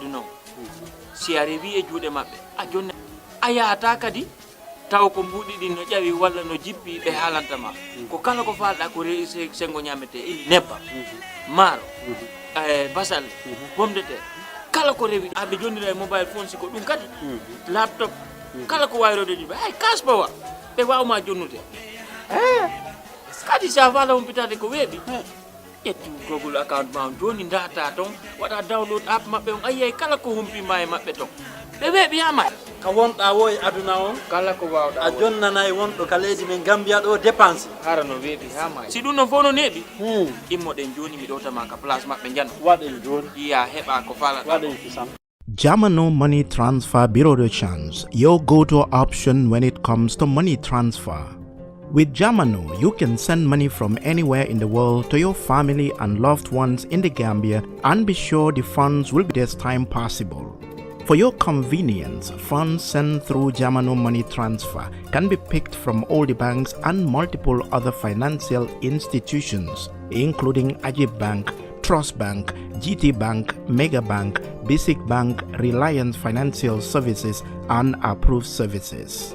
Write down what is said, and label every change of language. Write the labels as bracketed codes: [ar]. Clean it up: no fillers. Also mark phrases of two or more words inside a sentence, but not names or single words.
[ff] aduna si arewi e juude mabbe a jonna ayata kadi taw ko mbudi din no jawi walla no jippi be halantama ko kala ko falda ko reese sengo nyamete ili nebba maro basal bomde te kala ko rewi abe jonnira [en] mobile phone [ff] siko dum kadi laptop kala ko wayrode jibe ay kaspawa be wawma jonnude kadi sa fala humpitade ko webi etu Google account ma joni data ton wada [en] download app [ff] mabbe on ayay kala ko humpi may mabbe ton be webi ama ka wonda woy aduna on kala ko wawda a jonnana e wondo kaleji men Gambia do dépense harano webi ha may si dun no fono nebi immo den joni mi dota ma ka place mabbe jan waden joni iya heba ko fala waden fisam. [en] Jamu Money Transfer Bureau de Change, your go-to option when it comes to money transfer. With Jamu, you can send money from anywhere in the world to your family and loved ones in the Gambia and be sure the funds will be this time possible. For your convenience, funds sent through Jamu Money Transfer can be picked from all the banks and multiple other financial institutions, including Ajib Bank, Trust Bank, Gitteh Bank, Mega Bank, Basic Bank, Reliance Financial Services, and Approved Services.